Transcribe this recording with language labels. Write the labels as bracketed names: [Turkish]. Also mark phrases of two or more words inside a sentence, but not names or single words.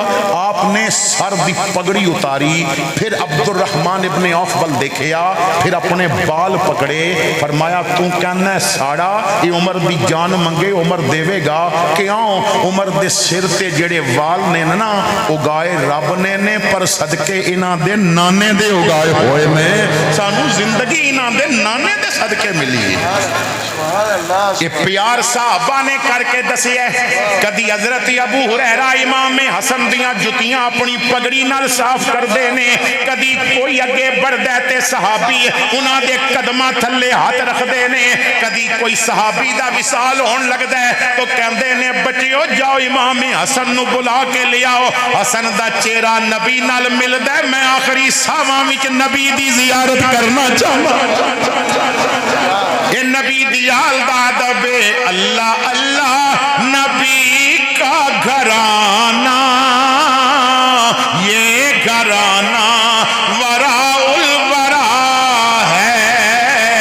[Punjabi] آپ نے سر دی پگڑی اتاری پھر عبد الرحمن ابن عوف بل دیکھیا پھر اپنے بال پکڑے. فرمایا تو کہنا ہے ساڑا یہ عمر دی جان منگے عمر دے گا. کیوں؟ عمر دے سر تے جڑے وال نے نا اگائے رب نے پر صدقے انہاں دے نانے دے اگائے ہوئے نے. سانو زندگی انہاں دے نانے دے صدقے ملی. یہ پیار صحابہ نے کر کے دسی ہے. کدی حضرت ابو ہریرہ امام حسن دیاں جتیاں اپنی پگڑی نال صاف کر دے نے. کدی کوئی اگے بڑھدا تے صحابی انہاں دے قدماں تھلے ہاتھ رکھ دے نے. کدی کوئی صحابی دا وصال ہون لگدا ہے تو کہندے نے بچیو جاؤ امام حسن نو بلا کے لے آؤ. حسن دا چہرہ نبی نال ملدا ہے. میں آخری ساواں وچ نبی دی زیارت کرنا چاہتا. یہ نبی دیال دادب [Urdu] اللہ اللہ نبی کا گھرانہ یہ گھرانہ [Arabic] وراء الورا [Urdu] ہے.